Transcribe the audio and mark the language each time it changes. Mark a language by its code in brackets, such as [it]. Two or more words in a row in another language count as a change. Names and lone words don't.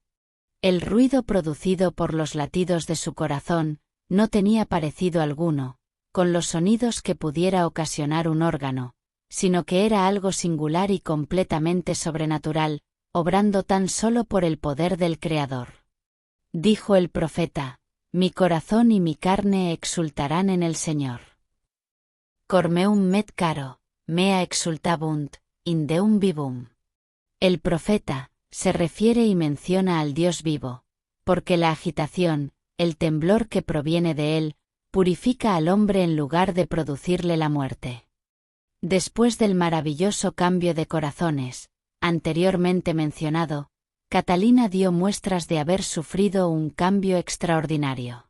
[es] El ruido producido por los latidos de su corazón no tenía parecido alguno, con los sonidos que pudiera ocasionar un órgano, sino que era algo singular y completamente sobrenatural, obrando tan solo por el poder del Creador. Dijo el profeta: «Mi corazón y mi carne exultarán en el Señor. [la] Cor meum met caro, mea exultabunt, in Deum vivum». [es] El profeta se refiere y menciona al Dios vivo, porque la agitación, el temblor que proviene de él, purifica al hombre en lugar de producirle la muerte. Después del maravilloso cambio de corazones, anteriormente mencionado, Catalina dio muestras de haber sufrido un cambio extraordinario.